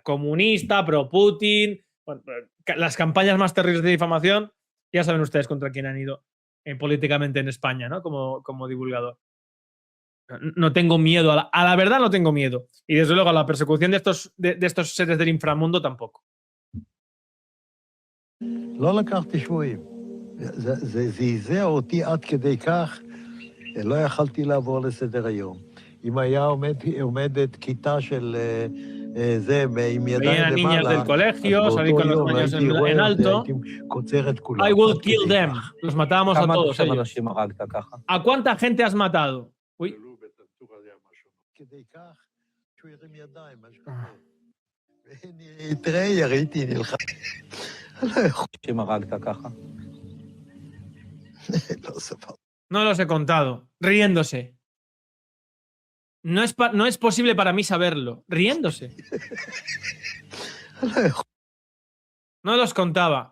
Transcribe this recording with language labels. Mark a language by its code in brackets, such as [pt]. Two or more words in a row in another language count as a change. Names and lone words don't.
[es] Comunista, pro-Putin, bueno, las campañas más terribles de difamación, ya saben ustedes contra quién han ido políticamente en España, ¿no? Como divulgador. No tengo miedo, a la verdad no tengo miedo. Y desde luego a la persecución de estos seres del inframundo tampoco. [he] לא לקחתי שבויים. זה זעזע אותי עד כדי כך, לא יכלתי לעבור לסדר היום. אם היה עומדת כיתה של זה עם ידיים למעלה, אז באותו יום הייתי רואה והייתי קוצר את כולם. [en] I will kill them. [es] Los matábamos a todos. [he] כמה אנשים הרגת ככה? [es] ¿A cuánta gente has matado? Uy. [he] כדי כך שהוא הרים ידיים, משהו כזה. תראה, ראיתי, נלחם. [es] No los he contado. Riéndose. No es posible para mí saberlo. Riéndose. No los contaba.